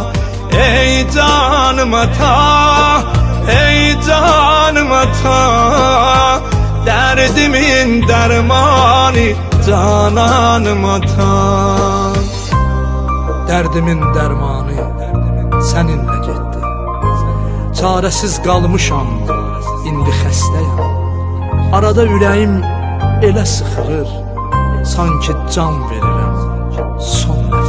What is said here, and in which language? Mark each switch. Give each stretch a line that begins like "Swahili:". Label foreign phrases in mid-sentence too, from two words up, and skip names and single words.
Turkish: Ey canım ata, ey canım ata, derdimin dermanı, cananım ata. Derdimin dermanı seninle gitti.
Azerbaijani: Çarəsiz qalmışam, indi xəstəyəm. Arada ürəyim elə sıxılır, sanki can verirəm son